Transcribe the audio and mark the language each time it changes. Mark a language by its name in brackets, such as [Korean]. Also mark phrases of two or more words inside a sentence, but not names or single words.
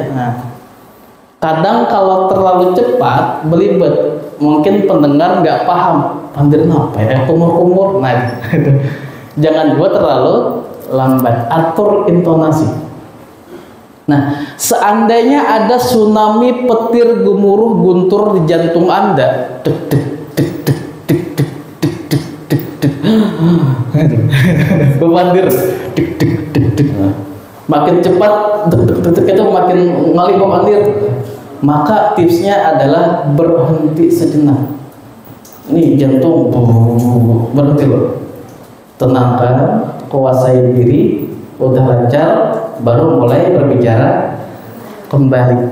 [Indonesian] Nah, kadang kalau terlalu cepat belibet, mungkin pendengar nggak paham pandirin apa ya, kumur-kumur. Nah, jangan buat terlalu lambat, atur intonasi. Nah, seandainya ada tsunami, petir, gemuruh, guntur di jantung Anda, dek dek dek dek dek dek dek dek dek dek, pemandir, dek dek dek dek, makin cepat dek dek dek itu makin ngalih pemandir. Maka tipsnya adalah berhenti sejenak. Ini jantung berhenti loh, tenangkan, kuasai diri, udah lancar, baru mulai berbicara kembali.